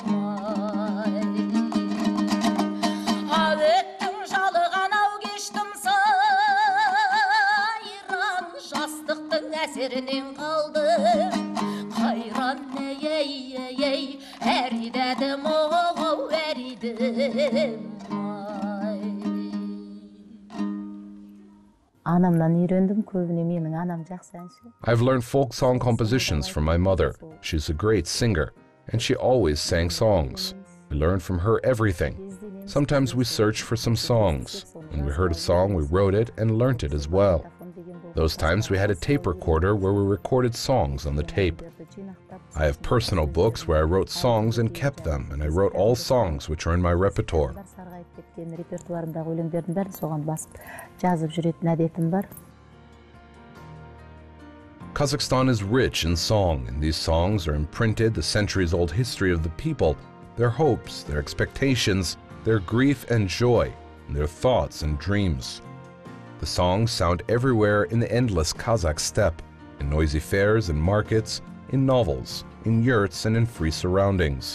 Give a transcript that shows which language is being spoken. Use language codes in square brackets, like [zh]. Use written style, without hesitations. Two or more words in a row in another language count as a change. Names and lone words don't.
[kk] Өттің жалыған ау кештім сайран жастықтың әсерінен қалдым қайран әй әридәдім оу әридім анамнан үйрендім көбіне менің анам жақсы әнші [en] I've learned folk song compositions from my mother. She's a great singer, and she always sang songs. We learned from her everything. Sometimes we searched for some songs. When we heard a song, we wrote it and learnt it as well. Those times we had a tape recorder where we recorded songs on the tape. I have personal books where I wrote songs and kept them, and I wrote all songs which are in my repertoire. [kk] репертуарымдағы өлеңдердің бәрін соған басып жазып жүретін әдетім бар. [en] Kazakhstan is rich in song, and these songs are imprinted the centuries-old history of the people, their hopes, their expectations, their grief and joy, and their thoughts and dreams. The songs sound everywhere in the endless Kazakh steppe, in noisy fairs and markets, in novels, in yurts and in free surroundings.